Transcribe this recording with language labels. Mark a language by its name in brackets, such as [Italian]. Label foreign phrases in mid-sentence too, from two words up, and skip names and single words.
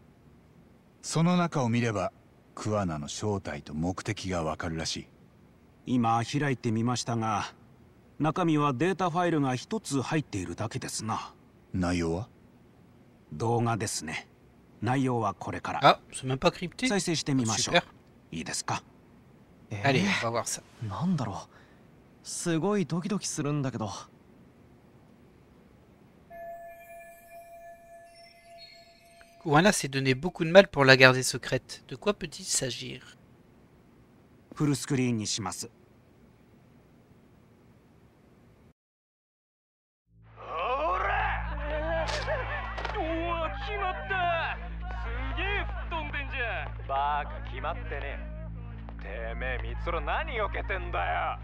[Japanese] その中を見ればクアナの正体と目的がわかるらしい。今開いてみましたが、中身はデータファイルが一つ入っているだけですな。内容は？動画ですね。内容はこれから。 [French] Ah, c'est même pas crypté. [Japanese] 再生してみましょう。 [French] Super. [Japanese] いいですか？ [French] Allez, on va voir ça. [Japanese] なんだろう。すごいドキドキするんだけど。 [French] Kuwana s'est donné beaucoup de mal pour la garder secrète. De quoi peut-il s'agir? [Japanese] フルスクリーンにします。ほらおお決まった。すげえ吹っ飛んでんじゃん。バカ決まってねえ。てめえミツロ何避けてんだよ。